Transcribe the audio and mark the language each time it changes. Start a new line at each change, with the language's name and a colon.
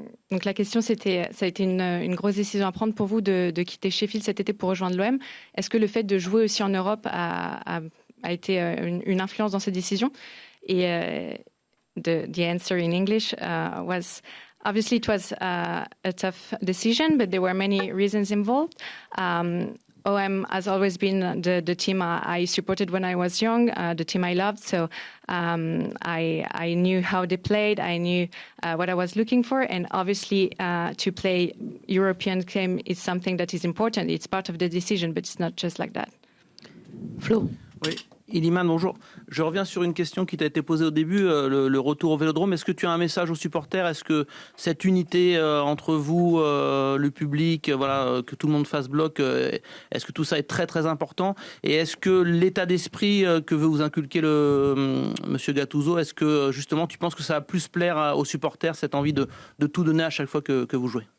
French: Donc la question c'était, ça a été une grosse décision à prendre pour vous de quitter Sheffield cet été pour rejoindre l'OM. Est-ce que le fait de jouer aussi en Europe a été une influence dans cette décision?
English: Et the answer in English was obviously it was a tough decision, but there were many reasons involved. OM has always been the team I supported when I was young, the team I loved. So I knew how they played. I knew what I was looking for. And obviously, to play European game is something that is important. It's part of the decision, but it's not just like that. Flo.
French: Oui. Iliman, bonjour. Je reviens sur une question qui t'a été posée au début, le retour au Vélodrome. Est-ce que tu as un message aux supporters? Est-ce que cette unité entre vous, le public, voilà, que tout le monde fasse bloc, est-ce que tout ça est très très important? Et est-ce que l'état d'esprit que veut vous inculquer Monsieur Gattuso, est-ce que justement tu penses que ça va plus plaire aux supporters, cette envie de tout donner à chaque fois que vous jouez?